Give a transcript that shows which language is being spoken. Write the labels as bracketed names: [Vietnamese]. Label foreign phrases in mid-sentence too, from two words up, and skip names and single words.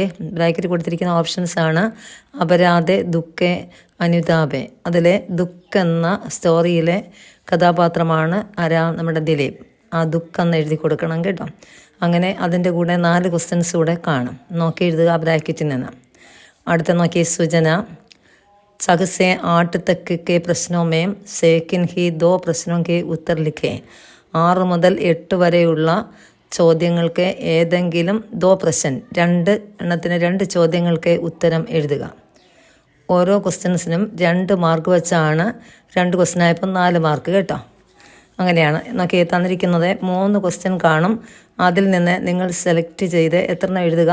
[Malayalam] ബ്രാക്കറ്റ് കൊടുത്തിരിക്കുന്ന ഓപ്ഷൻസ് ആണ് അപരാധെ, ദുഃഖെ, അനുതാപെ. അതിലെ ദുഃഖ് എന്ന സ്റ്റോറിയിലെ കഥാപാത്രമാണ് നമ്മുടെ ദിലീപ്. ആ ദുഃഖ് എന്ന് എഴുതി കൊടുക്കണം കേട്ടോ. അങ്ങനെ അതിൻ്റെ കൂടെ 4 ക്വസ്റ്റ്യൻസ് കൂടെ കാണും. നോക്കി എഴുതുക ബ്രാക്കറ്റിൽ നിന്ന്. അടുത്ത നോക്കിയേ. [Hindi] സൂചന 6 से 8 तक के प्रश्नों में सेकंड ही 2 प्रश्नों के उत्तर लिखें. [Malayalam] 6 മുതൽ 8 വരെയുള്ള ചോദ്യങ്ങൾക്ക് ഏതെങ്കിലും 2 പ്രശ്നം, 2 എണ്ണത്തിന് 2 ചോദ്യങ്ങൾക്ക് ഉത്തരം എഴുതുക. ഓരോ ക്വസ്റ്റ്യൻസിനും 2 മാർക്ക് വെച്ചാണ്. 2 ക്വസ്റ്റ്യൻ ആയപ്പോൾ 4 മാർക്ക് കേട്ടോ. അങ്ങനെയാണ്. നോക്കി, തന്നിരിക്കുന്നത് 3 ക്വസ്റ്റ്യൻ കാണും. അതിൽ നിന്ന് നിങ്ങൾ സെലക്ട് ചെയ്ത് എത്ര എണ്ണം എഴുതുക?